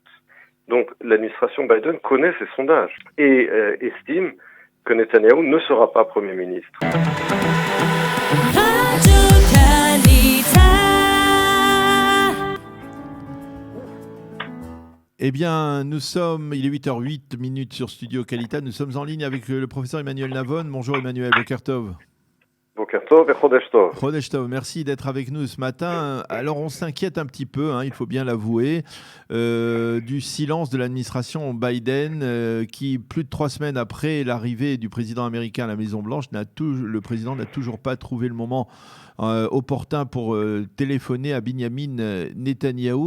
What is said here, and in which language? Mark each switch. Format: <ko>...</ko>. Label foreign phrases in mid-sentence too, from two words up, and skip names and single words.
<fr>Donc l'administration Biden connaît ces sondages et estime que Netanyahou ne sera pas Premier ministre. Eh bien, il est 8h08 sur Studio Kalita. Nous sommes en ligne avec le professeur Emmanuel Navon. Bonjour Emmanuel,</fr> <he>בוקר טוב. בוקר טוב וחודש טוב. חודש טוב,</he> <fr>merci d'être avec nous ce matin. Alors, on s'inquiète un petit peu, il faut bien l'avouer, du silence de l'administration Biden qui, plus de 3 semaines après l'arrivée du président américain à la Maison-Blanche, le président n'a toujours pas trouvé le moment opportun pour téléphoner à Binyamin Netanyahou.</fr>